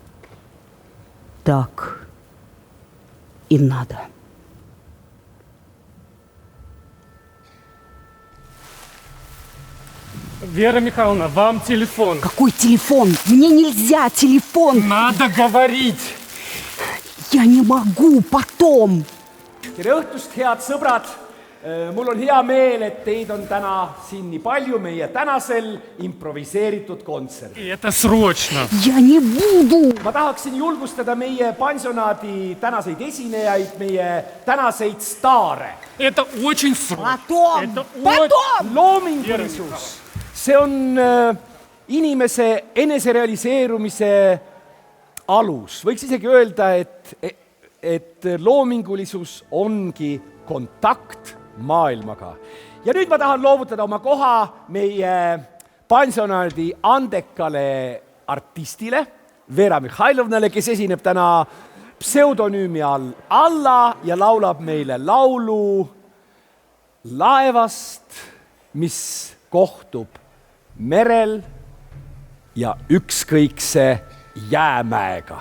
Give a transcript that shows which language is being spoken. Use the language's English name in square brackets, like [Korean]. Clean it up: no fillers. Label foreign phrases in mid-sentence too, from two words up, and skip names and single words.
[Russian] Так и надо. Вера Михайловна, вам телефон. Какой телефон? Мне нельзя телефон. Надо говорить. Я не могу потом. [Estonian] tere õhtust, head sõbrad! Mul on hea meel, et teid on täna siin nii palju meie tänasel improviseeritud kontserdil. [Russian] И это срочно. Я не буду. [Estonian] Ma tahaksin julgustada meie pansionaadi tänaseid esinejaid, meie tänaseid staare. [Russian] Это очень срочно. Потом. Это Потом. [Estonian] Loomingulisus, see on inimese eneserealiseerumise alus. Võiks isegi öelda, et loomingulisus ongi kontakt maailmaga. Ja nüüd ma tahan loovutada oma koha meie pansionaadi andekale artistile, Vera Mihhailovnale, kes esineb täna pseudonüümi all Alla ja laulab meile laulu laevast, mis kohtub merel ja ükskõikse jäämäega.